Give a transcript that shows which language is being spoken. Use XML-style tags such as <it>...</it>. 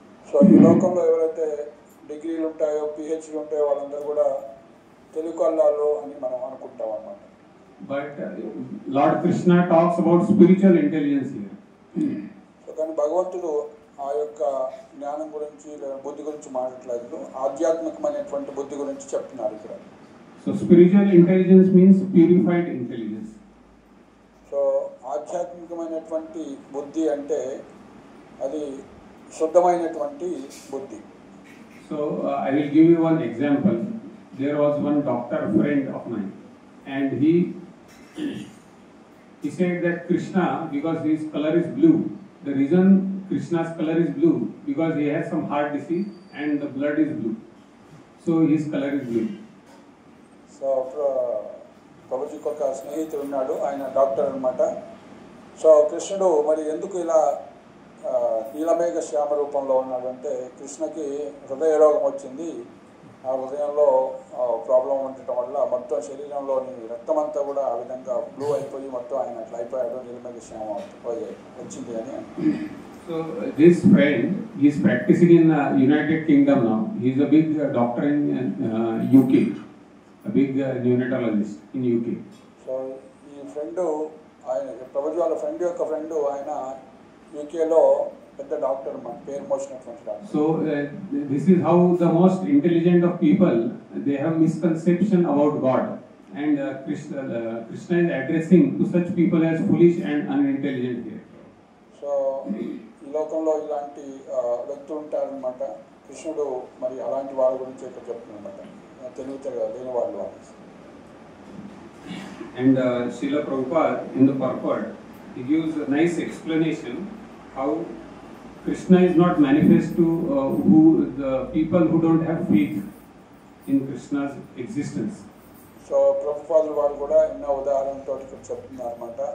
<te>So ఈ లోకంలో ఎవరైతే డిగ్రీలు ఉంటాయో, పిహెచ్డీ ఉంటాయో వాళ్ళందరూ కూడా తెలుగుళ్ళు అని మనం అనుకుంటాం అన్నమాట.</te> <en>But Lord Krishna talks about spiritual intelligence here.</en> <te>So కానీ భగవంతుడు ఆ యొక్క జ్ఞానం గురించి లేదా బుద్ధి గురించి మాట్లాడలేదు, ఆధ్యాత్మికమైనటువంటి బుద్ధి గురించి చెప్తున్నారు ఇక్కడ.</te> <en>So spiritual intelligence means purified intelligence.</en> <te>So ఆధ్యాత్మికమైనటువంటి బుద్ధి అంటే అది శుద్ధమైనటువంటి బుద్ధి.</te> <en>So I will give you one example. There was one doctor friend of mine, and he said that Krishna, because his color is blue, the reason Krishna's color is blue because he has some heart disease and the blood is blue, so his color is blue.</en> <te>So ప్రభుజీకి ఒక స్నేహితుడు ఉన్నాడు, ఆయన doctor అనమాట. So కృష్ణుడు మరి ఎందుకు ఇలా నీలమేఘ శ్యామ రూపంలో ఉన్నాడు అంటే, కృష్ణకి హృదయ రోగం వచ్చింది. ఆ హృదయంలో ప్రాబ్లం ఉండటం వల్ల మొత్తం శరీరంలోని రక్తం అంతా కూడా ఆ విధంగా బ్లూ అయిపోయి మొత్తం ఆయన అట్లా అయిపోయాడు, నీలమేఘ శ్యామ వచ్చింది అని.</te> <en>So this friend, he is practicing in United Kingdom now. He is a big doctor in UK, a big neonatologist in UK.</en> <te>So ఈ ఫ్రెండ్, ఆయన ప్రభుజీ వాళ్ళ ఫ్రెండ్ యొక్క ఫ్రెండ్, ఆయన యూకేలో పెద్ద డాక్టర్ అన్నమాట, పేరు మోసినటువంటి doctor.</te> <en>So this is how the most intelligent of people, they have misconception about God, and Krishna is addressing to such people as foolish and unintelligent here.</en> <te>So ఈ లోకంలో ఇలాంటి వ్యక్తులు ఉంటారనమాట. కృష్ణుడు మరి అలాంటి వాళ్ళ గురించి ఇక్కడ చెప్తున్నమాట, తెలివితేటలు లేని వాళ్ళు.</te> <en>And Srila Prabhupada in the purport, he gives a nice explanation how Krishna is not manifest to who the people who don't have faith in Krishna's existence.</en> <te>So ప్రభుపాదులు వారు కూడా ఎన్నో ఉదాహరణతో ఇక్కడ చెప్తున్నారు అనమాట.</te>